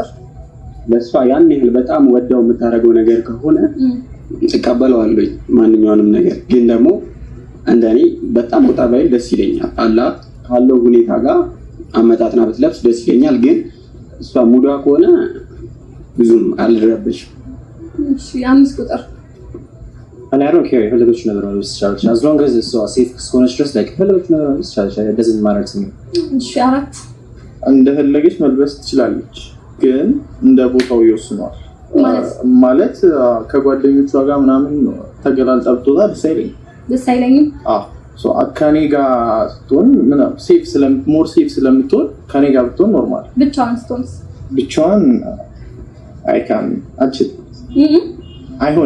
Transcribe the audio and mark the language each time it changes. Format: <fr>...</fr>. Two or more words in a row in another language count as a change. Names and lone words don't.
<am>ለሷ ያን ያህል በጣም ወዳው የምታደርገው ነገር ከሆነ እቀበለዋለሁ ማንኛውንም ነገር። ግን ደግሞ እንደኔ በጣም ወጣ ባይል ደስ ይለኛል። አላ ካለው ሁኔታ ጋር አመጣጥና ብትለብስ ደስ ይለኛል። ግን እሷ ሙዷ ከሆነ ብዙም አልረበሽም። እሺ 5 ቁጥር</am> <en>and I don't care</en> <am>የፈለገችው ነገር ነው ልትቻለች</am> <en>as long as</en> <am>እሷ ሴፍ እስከሆነች ድረስ</am> <en>like</en> <am>የፈለገችው ነገር ነው ልትቻለች</am> <en>it doesn't matter to me።</en> <am>እሺ 4 እንደፈለገች መልበስ ትችላለች፣ ግን እንደ ቦታው ይወስነዋል። ማለት ከጓደኞቿ ጋር ምናምን ተገላልጣ ብትወጣ ደስ አይለኝም። ከኔ ጋር ስትሆን</am> <en>more safe</en> <am>ስለምትሆን ከኔ ጋር ብትሆን ኖርማል። ብቻዋን አይካን አችል አይሆን።</am>